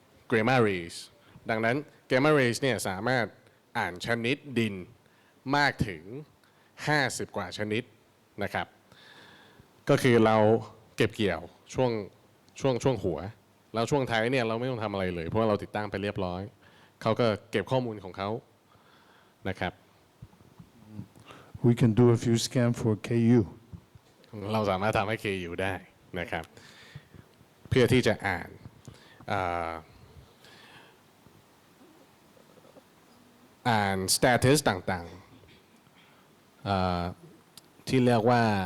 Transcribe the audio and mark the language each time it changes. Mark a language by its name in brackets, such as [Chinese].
[Thai] gamma rays ดังนั้น gamma rays เนี่ยสามารถอ่านชนิดดินมากถึง50 กว่าชนิดนะครับก็คือเราเก็บเกี่ยวช่วงหัวแล้วช่วงท้ายเนี่ยเราไม่ต้องทำอะไรเลยเพราะว่าเราติดตั้งไปเรียบร้อยเขาก็เก็บข้อมูลของเขานะครับ [English] We can do a few scan for KU. [Thai] เราสามารถทำให้ KU ได้นะครับเพื่อที่จะอ่าน status ต่างๆที่เรียกว่า